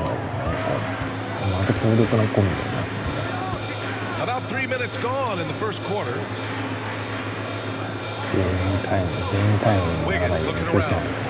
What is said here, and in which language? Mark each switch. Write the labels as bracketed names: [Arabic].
[Japanese] アンテ強力なコンビだよね。 [English] About 3 minutes gone in the first quarter. [Japanese] ゲームタイムにならないように気をつけない。